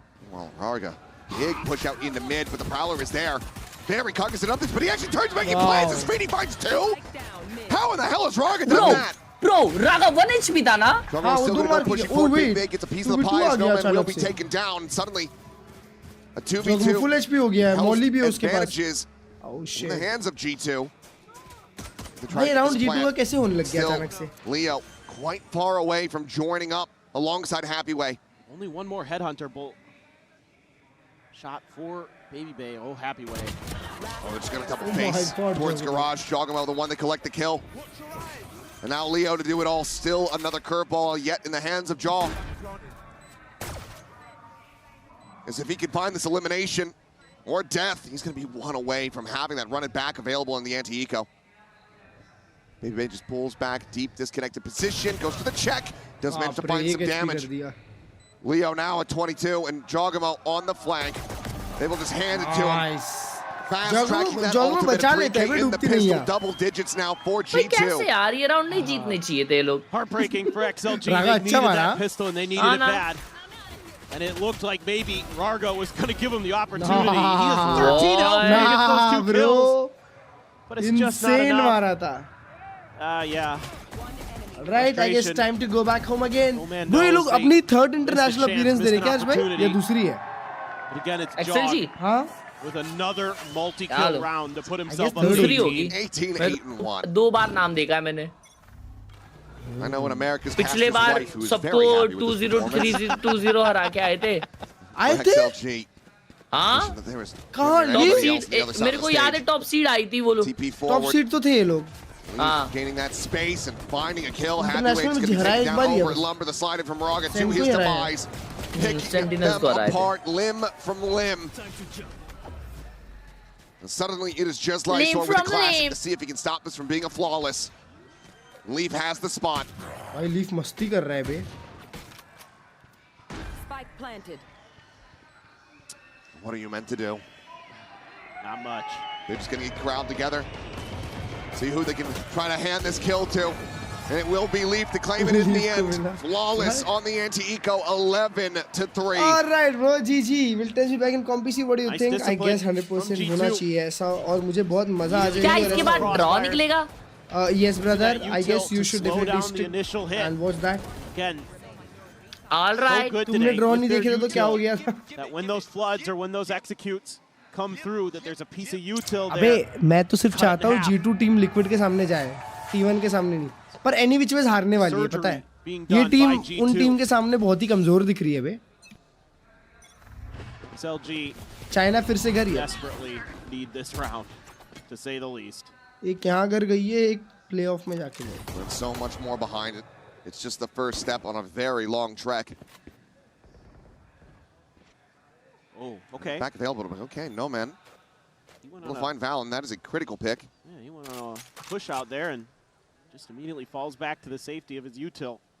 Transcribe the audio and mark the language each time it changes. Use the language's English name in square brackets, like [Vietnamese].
[English] Well, Arga, big push out into mid, but the Prowler is there. Very cognizant of this, but he actually turns back and plans as Speedy finds two. How in the hell has Raga done that? Bro, [Hindi] Raga 1 HP था ना? [English] Jogger's still going to go pushing forward big, gets a piece of the pie as Snowman will be taken down. Suddenly, a 2v2 [Hindi] full HP हो गया है. Molly भी उसके पास. [English] Oh shit. In the hands of G2. [Hindi] भाई round G2 का कैसे होने लग गया अचानक से? [English] Leo quite far away from joining up alongside Happy Way. Only one more headhunter bolt. Shot for Baby Bay. Oh, Happy Way. Oh, they're just going to double face towards Garage. Jogamo, the one that collect the kill. And now Leo to do it all. Still another curveball yet in the hands of Jaw. As if he could find this elimination or death, he's going to be one away from having that run it back available in the anti-eco. Baby Bay just pulls back, deep disconnected position, goes for the check, does manage to find some damage. Leo now at 22 and Jogamo on the flank. They will just hand it to him. Fast tracking that ultimate 3K in the pistol, double digits now for G2. [Hindi] कैसे यार ये round नहीं जीतने चाहिए थे लोग. [English] Heartbreaking for XLG. They needed that pistol and they needed it bad. And it looked like maybe Rargo was going to give him the opportunity. He has 13 health to get those 2 kills. But it's just not enough. Yeah. Right, I guess time to go back home again. Bro, [Hindi] ये लोग अपनी [English] third international appearance [Hindi] दे रहे क्या आज भाई? या दूसरी है? [English] But again, it's XLG. [Hindi] हाँ? [English] With another multi-kill round to put himself up [Hindi] दूसरी होगी. [English] 18-8-1. [Hindi] 2 बार नाम देखा है मैंने. [English] I know when America's [Hindi] पिछले बार सबको 2-0 हरा के आए थे. आए थे? हाँ? कहाँ? टॉप सीड मेरे को याद है टॉप सीड आई थी वो लोग. टॉप सीड तो थे ये लोग. [English] Gaining that space and finding a kill. Hathaway's going to take down over Lumber, the slide from Raga to his demise. Picking them apart limb from limb. And suddenly it is just Lysor with a classic to see if he can stop this from being a flawless. Leaf has the spot. [Hindi] भाई leaf मस्ती कर रहा है बे. [English] Spike planted. What are you meant to do? Not much. They're just going to get crowd together. See who they can try to hand this kill to. And it will be Leaf to claim it in the end. Flawless on the anti-eco, 11-3. All right, bro. GG. We'll test you back in competition. What do you think? I guess [Hindi] 100% होना चाहिए ऐसा और मुझे बहुत मजा आ जाएगा. क्या इसके बाद draw निकलेगा? [English] Yes, brother. I guess you should definitely stick and watch that. Again. All right. [Hindi] तुमने draw नहीं देखे तो क्या हो गया था? [English] That when those floods or when those executes come through, that there's a piece of util there. [Hindi] अबे मैं तो सिर्फ चाहता हूँ G2 टीम लिक्विड के सामने जाए, T1 के सामने नहीं. पर [English] any which ways [Hindi] हारने वाली है, पता है. ये टीम उन टीम के सामने बहुत ही कमजोर दिख रही है बे. [English] XLG [Hindi] चाइना फिर से घर ही है. [English] desperately need this round, to say the least. [Hindi] एक यहाँ घर गई है, एक प्लेऑफ में जाके गई. [English] There's so much more behind it. It's just the first step on a very long trek. Oh, okay. Back available, but okay, no man. We'll find Val, and that is a critical pick. Yeah, he went on a push out there and just immediately falls back to the safety of his util.